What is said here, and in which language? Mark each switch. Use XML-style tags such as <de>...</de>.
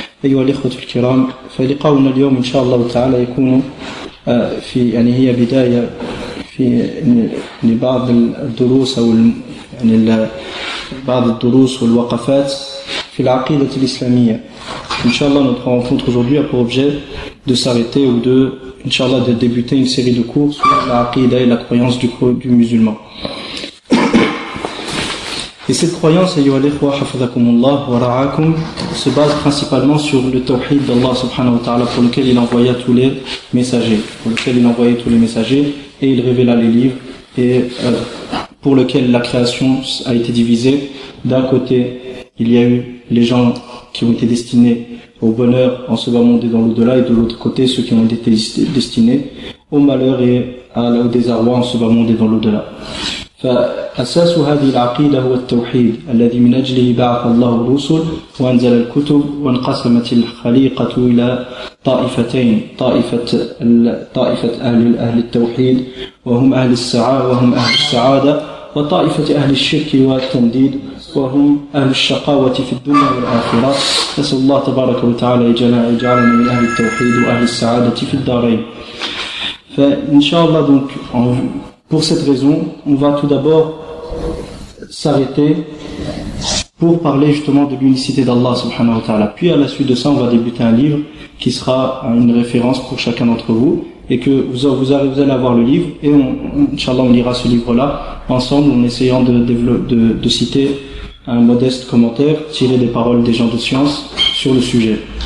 <ar>أيها الإخوة الكرام، فلقاؤنا اليوم إن شاء الله تعالى يكون في يعني هي بداية في لبعض الدروس أو يعني بعض الدروس والوقفات في العقيدة الإسلامية. إن شاء الله نبقى نفوت</ar> <fr>aujourd'hui pour objet de s'arrêter ou de Inch'Allah, de débuter une série de cours sur la aqidah et la croyance du musulman. Et cette croyance,</fr> <ar>ayyuha al-ikhwa, hafadhakumullah wa ra'akum,</ar> <fr>se base principalement sur le tawhid d'Allah subhanahu wa ta'ala, pour lequel il envoya tous les messagers, et il révéla les livres, et pour lequel la création a été divisée. D'un côté, il y a eu les gens qui ont été destinés au bonheur en se bas monde et dans l'au-delà, et de l'autre côté ceux qui ont été destinés au malheur et au désarroi en se bas monde et dans l'au-delà.</fr> <ar>فأساس هذه العقيدة هو التوحيد الذي من أجله بعث الله الرسل وأنزل الكتب وانقسمت الخليقة إلى طائفتين، طائفة أهل التوحيد وهم أهل السعادة وطائفة أهل الشرك والتنديد وهم أهل الشقاوة في الدنيا والآخرة. نسأل الله تبارك وتعالى يجعلنا من أهل التوحيد وأهل السعادة في الدارين.</ar> <fr>فإن شاء الله donc pour cette raison on va tout d'abord s'arrêter pour parler justement de l'unicité d'Allah subhanahu wa ta'ala. Puis à la suite de ça on va débuter un livre qui sera une référence pour chacun d'entre vous. Et que vous allez avoir le livre, et on, Inch'Allah, on lira ce livre-là ensemble en essayant de citer un modeste commentaire tiré des paroles des gens de science sur le sujet.</fr>